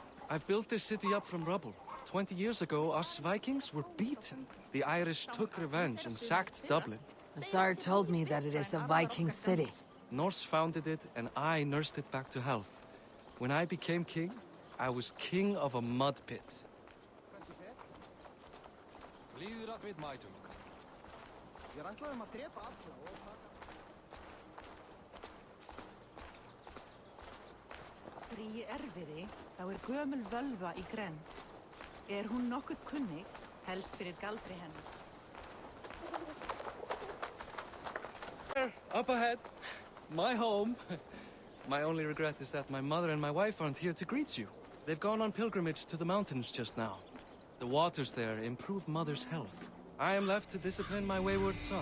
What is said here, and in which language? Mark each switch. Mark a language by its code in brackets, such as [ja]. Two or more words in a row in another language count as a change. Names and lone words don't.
[en] I've built this city up from rubble. 20 years ago, us Vikings were beaten. The Irish took revenge and sacked Dublin. Tsar told me that it is a Viking city. Norse founded it, and I nursed it back to health. When I became king, I was king of a mud pit. [is] Í erfiði, þá gömul völva í grennd. Hún nokkuð kunnig, helst fyrir galdri hennar. [en] Up ahead, my home. My only regret is that my mother and my wife aren't here to greet you. They've gone on pilgrimage to the mountains just now. The waters there improve Mother's health. I am left to discipline my wayward son.